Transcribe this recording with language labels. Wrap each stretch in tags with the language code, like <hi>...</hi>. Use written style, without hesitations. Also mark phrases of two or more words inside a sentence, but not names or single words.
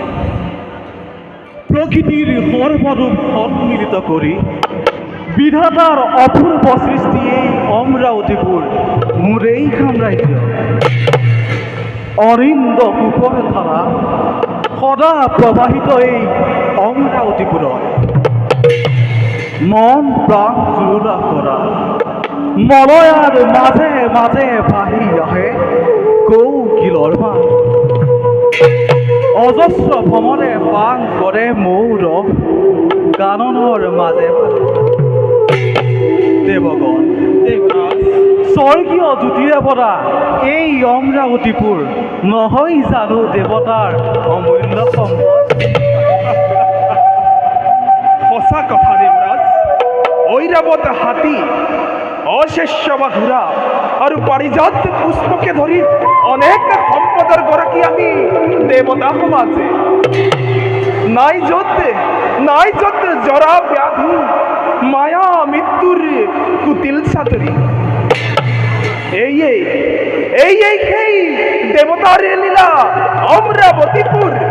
<as>প্রকৃতির সর্বরূপ সম্মিলিত করি বিধাতার অপূর্ব সৃষ্টি এই অমরাবতীপুর মোরেই সাম্রাজ্য অরিন্দ কুপর ধারা সদা প্রবাহিত এই অমরাবতীপুৰত মন প্ৰাণ জুৰুলা কৰা মলয়াৰ মাজে মাজে ভাহি আহে কৌকিলৰ মাত অজস্র ভ্রমণে পান করে মৌর গাননৰ মাজে মাজে দেৱগণ দেৱৰাজ স্বৰ্গীয় জ্যোতিৰে ভৰা এই অমৰাৱতীপুৰ নহয় জানো দেৱতাৰ অমূল্য সম্পদ সঁচা কথা দেৱৰাজ ঐৰাৱত হাতী অশেষ্য বাঘুৰা আৰু পাৰিজাত পুষ্পকে ধৰি অনেক সম্পদৰ গৰাকী আমি দেৱতা সমাজে নাই য'ত জৰা ব্যাধি মায়া মৃত্যুৰ কুটিল চাতুৰি এই সেই দেৱতাৰ লীলা অমৰাৱতীপুৰ</as>